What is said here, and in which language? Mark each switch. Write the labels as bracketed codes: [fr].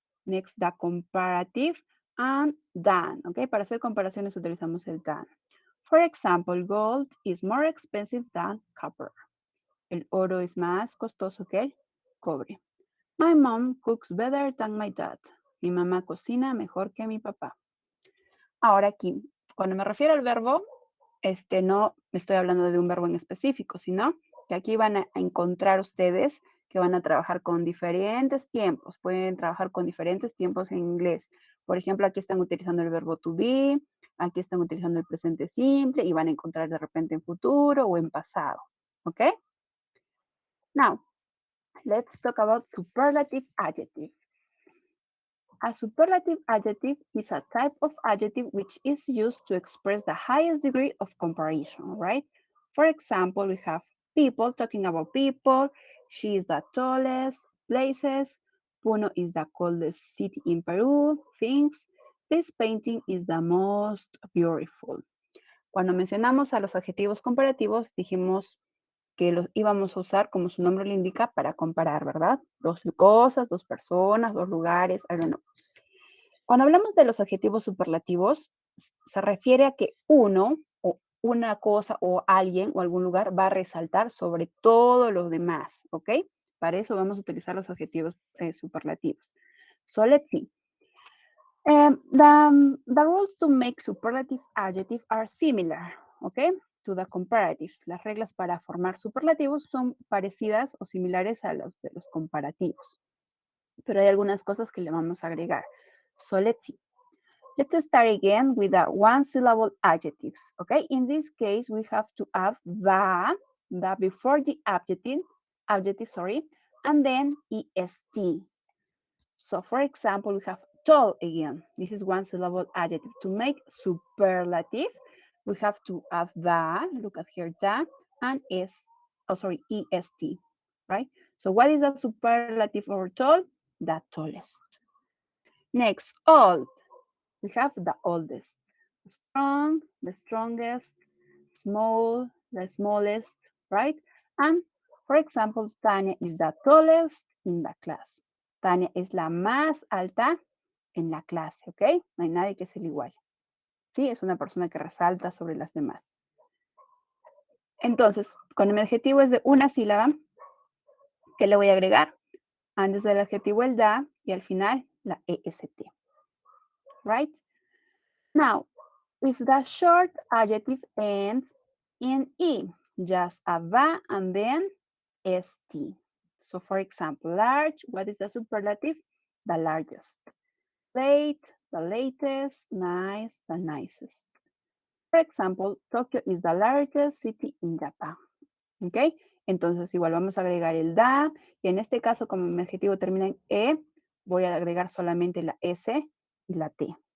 [en] Next, the comparative and than. [es] Okay, para hacer comparaciones utilizamos el than. [en] For example, gold is more expensive than copper. [es] El oro es más costoso que el cobre. [en] My mom cooks better than my dad. [es] Mi mamá cocina mejor que mi papá. Ahora aquí, cuando me refiero al verbo, no estoy hablando de un verbo en específico, sino que aquí van a encontrar ustedes que van a trabajar con diferentes tiempos. Pueden trabajar con diferentes tiempos en inglés. Por ejemplo, aquí están utilizando el verbo to be, aquí están utilizando el presente simple y van a encontrar de repente en futuro o en pasado. ¿Ok? [en] Now, let's talk about superlative adjectives. A superlative adjective is a type of adjective which is used to express the highest degree of comparison, right? For example, we have People, talking about people. She is the tallest. Places. Puno is the coldest city in Peru. Things. This painting is the most beautiful. [es] Cuando mencionamos a los adjetivos comparativos, dijimos que los íbamos a usar, como su nombre lo indica, para comparar, ¿verdad? Dos cosas, dos personas, dos lugares, [en] I don't know. [es] Cuando hablamos de los adjetivos superlativos, se refiere a que uno o una cosa o alguien o algún lugar va a resaltar sobre todos los demás, ¿ok? Para eso vamos a utilizar los adjetivos superlativos. [en] So let's see. The rules to make superlative adjective are similar, ¿ok? To the comparative. [es] Las reglas para formar superlativos son parecidas o similares a los de los comparativos. Pero hay algunas cosas que le vamos a agregar. [en] So let's see. Let's start again with the one-syllable adjectives, okay? In this case, we have to add the before the adjective, sorry, and then est. So for example, we have tall again. This is one-syllable adjective. To make superlative, we have to add the, look at here, the, and est, right? So what is the superlative over tall? The tallest. Next, old. We have the oldest. Strong, the strongest. Small, the smallest, right? And for example, Tania is the tallest in the class. [es] Tania es la más alta en la clase, ¿ok? No hay nadie que sea igual. Sí, es una persona que resalta sobre las demás. Entonces, cuando mi adjetivo es de una sílaba, ¿qué le voy a agregar? Antes del adjetivo el da y al final la est. Right? [en] Now, if the short adjective ends in E, just a va and then st. So for example, large, what is the superlative? The largest. Late, the latest. Nice, the nicest. For example, Tokyo is the largest city in Japan. ¿Ok? [es] Entonces igual vamos a agregar el da y en este caso como mi adjetivo termina en E, voy a agregar solamente la S y la T.